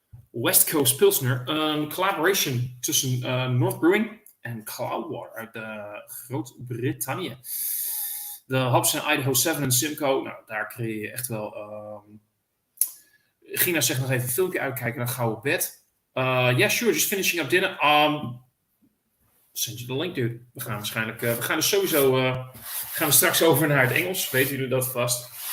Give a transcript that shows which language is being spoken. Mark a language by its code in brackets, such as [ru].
[nl] West Coast Pilsner. Een collaboration tussen North Brewing en Cloudwater uit Groot-Brittannië. De hops zijn Idaho 7 en Simcoe. Nou, daar creëer je echt wel... Gina zegt nog even een filmpje uitkijken naar gauw op bed. [en] Yeah, sure, just finishing up dinner. [nl] Send je de link, dude. We gaan waarschijnlijk... we gaan dus sowieso... gaan we straks over naar het Engels. Weten jullie dat vast?